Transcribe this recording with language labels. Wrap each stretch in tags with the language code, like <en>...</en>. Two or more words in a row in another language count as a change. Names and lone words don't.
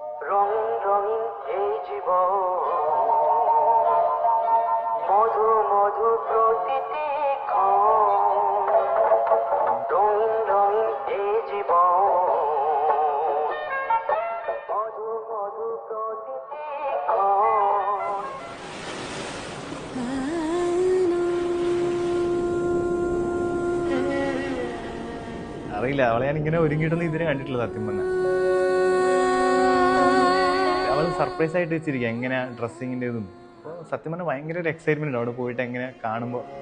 <bn>রঙিন রঙিন এই জীবন, মধু মধু প্রতিটি ক্ষণ, রঙিন রঙিন এই জীবন, মধু মধু প্রতিটি ক্ষণ।</bn> <ml>അറിയില്ല, അവളെ ഞാൻ ഇങ്ങനെ ഒരുങ്ങിയിട്ടൊന്നും ഇതിനെ കണ്ടിട്ടില്ല സത്യം പറഞ്ഞാൽ. അവൾ സർപ്രൈസ് ആയിട്ട് വെച്ചിരിക്കുക എങ്ങനെയാ ഡ്രസ്സിങ്ങിൻ്റെ ഇതും. അപ്പോൾ സത്യം പറഞ്ഞാൽ ഭയങ്കര ഒരു എക്സൈറ്റ്മെന്റ് ഉണ്ട് അവിടെ പോയിട്ട് എങ്ങനെ കാണുമ്പോൾ.</ml>